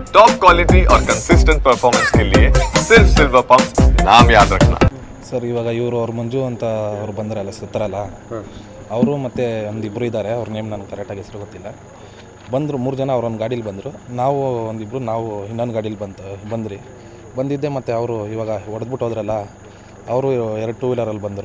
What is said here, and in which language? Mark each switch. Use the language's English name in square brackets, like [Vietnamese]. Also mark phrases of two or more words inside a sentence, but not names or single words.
[English] top quality [Hindi] और [English] consistent performance [Hindi] के लिए सिर्फ सिल्वर पंप नाम याद रखना। [Kannada] ಸರ್ ಇವಾಗ ಇವರು ಅವ್ರು ಮಂಜು ಅಂತ ಅವ್ರು ಬಂದ್ರಲ್ಲ ಸತ್ತರಲ್ಲ ಅವರು ಮತ್ತು ಒಂದಿಬ್ಬರು ಇದ್ದಾರೆ. ಅವ್ರ ನೇಮ್ ನನಗೆ ಕರೆಕ್ಟಾಗಿ ಹೆಸರು ಗೊತ್ತಿಲ್ಲ. ಬಂದರು 3 ಜನ ಅವ್ರೊಂದು ಗಾಡೀಲಿ ಬಂದರು. ನಾವು ಒಂದಿಬ್ಬರು ನಾವು ಇನ್ನೊಂದು ಗಾಡೀಲಿ ಬಂದ್ರಿ. ಬಂದಿದ್ದೆ ಮತ್ತು ಅವರು ಇವಾಗ ಹೊಡೆದ್ಬಿಟ್ಟು ಹೋದ್ರಲ್ಲ, ಅವರು 2 ಟೂ ವೀಲರಲ್ಲಿ ಬಂದರು.